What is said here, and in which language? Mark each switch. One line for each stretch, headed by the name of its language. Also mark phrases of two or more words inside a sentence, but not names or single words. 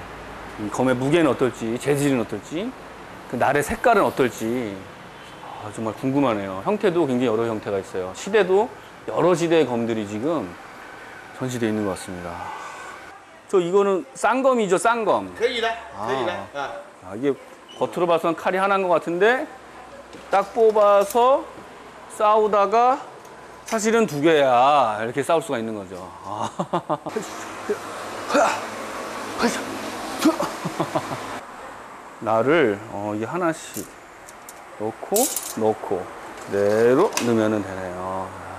Korean: 이 검의 무게는 어떨지, 재질은 어떨지, 그 날의 색깔은 어떨지 정말 궁금하네요. 형태도 굉장히 여러 형태가 있어요. 시대도 여러 시대의 검들이 지금 전시되어 있는 것 같습니다. 저 이거는 쌍검이죠, 쌍검.
Chinese: 可以的，可以的啊。
Korean: 이게 겉으로 봐서는 칼이 하나인 것 같은데 딱 뽑아서 싸우다가 사실은 두 개야. 이렇게 싸울 수가 있는 거죠. 날을 이게 하나씩 넣고 그대로 넣으면 되네요.